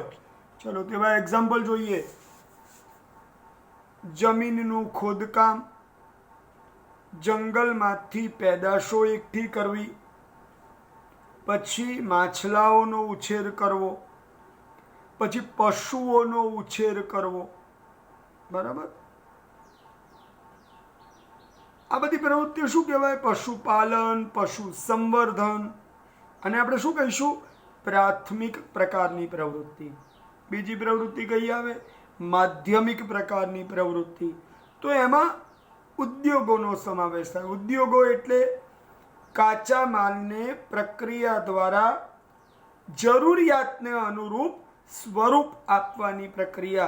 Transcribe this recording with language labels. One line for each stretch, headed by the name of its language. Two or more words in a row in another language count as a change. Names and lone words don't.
Gujarati: ચલો તેવા એક્ઝામ્પલ જોઈએ। જમીનનું ખોદકામ, જંગલમાંથી પેદાશો એકઠી કરવી, પછી માછલાઓનો ઉછેર કરવો, પછી પશુઓનો ઉછેર કરવો, બરાબર। આ બધી પ્રવૃત્તિઓ શું કહેવાય? પશુપાલન, પશુ સંવર્ધન। અને આપણે શું કહીશું? પ્રાથમિક પ્રકારની પ્રવૃત્તિ। બીજી પ્રવૃત્તિ કઈ આવે? માધ્યમિક પ્રકારની પ્રવૃત્તિ. તો એમાં ઉદ્યોગોનો સમાવેશ થાય. ઉદ્યોગો એટલે કાચા માલને પ્રક્રિયા દ્વારા જરૂરિયાતને અનુરૂપ સ્વરૂપ આપવાની પ્રક્રિયા.